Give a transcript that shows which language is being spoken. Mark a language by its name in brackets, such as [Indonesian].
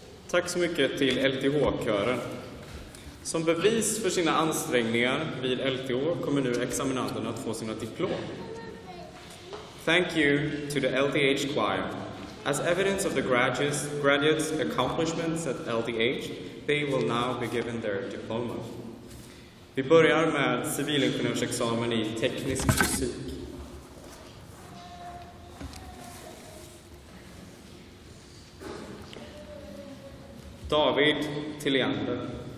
[Swedish] Tack så mycket till LTH-kören. Som bevis för sina ansträngningar vid LTH kommer nu examinanterna att få sina diplom. [English] Thank you to the LTH choir. As evidence of the graduates' accomplishments at LTH, they will now be given their diploma. [Swedish] Vi börjar med civilingenjörsexamen i teknisk fysik. David Tilliander.